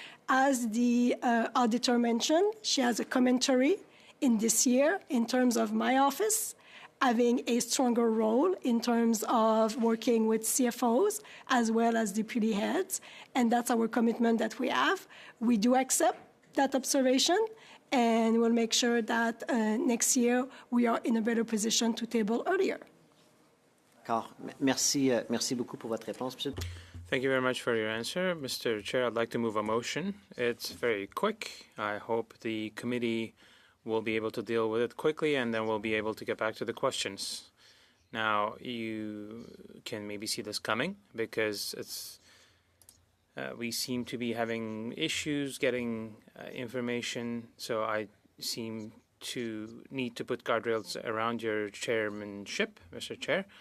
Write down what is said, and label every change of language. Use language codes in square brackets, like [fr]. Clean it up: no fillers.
[en] As the auditor mentioned, she has a commentary in this year in terms of my office having a stronger role in terms of working with CFOs as well as deputy heads, and that's our commitment that we have. We do accept that observation, and we'll make sure that next year we are in a better position to table earlier. [fr] Merci beaucoup pour votre réponse, Monsieur. [en] Thank you very much for your answer. Mr. Chair, I'd like to move a motion. It's very quick. I hope the committee will be able to deal with it quickly, and then we'll be able to get back to the questions. Now, you can maybe see this coming because we seem to be having issues getting information, so I seem to need to put guardrails around your chairmanship, Mr. Chair.